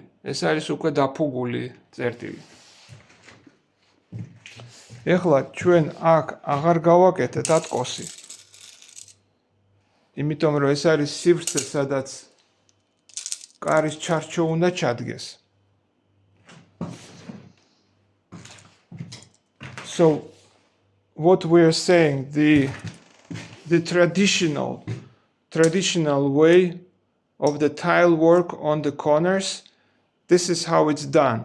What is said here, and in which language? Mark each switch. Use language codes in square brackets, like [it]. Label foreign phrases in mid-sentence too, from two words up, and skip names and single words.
[ka] ეს არის უკვე დაფუგული წერტილი. ეხლა ჩვენ აქ აღარ გავაკეთეთ ათკოსი. იმიტომ რომ ეს არის სივრცე, სადაც კარის ჩარჩო უნდა ჩადგეს. [en] So what we are saying, the traditional way of the tile work on the corners, this is how it's done.